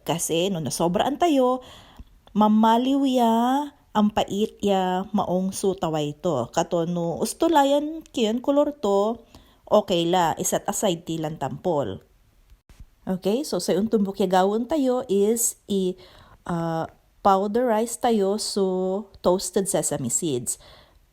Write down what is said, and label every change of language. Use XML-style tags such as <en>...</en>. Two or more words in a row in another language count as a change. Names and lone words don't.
<pag>Kasi no nasobraan tayo, mamaliw ya, ang pait ya maong sutaway to. Kato no ustulayan kiyan kulor to, okay la,</pag> <en>iset aside</en> <pag>tilan tampol.</pag> <en>Okay, so</en> <pag>sa untumbok ya gawon tayo is powderize tayo so</pag> <en>toasted sesame seeds.</en>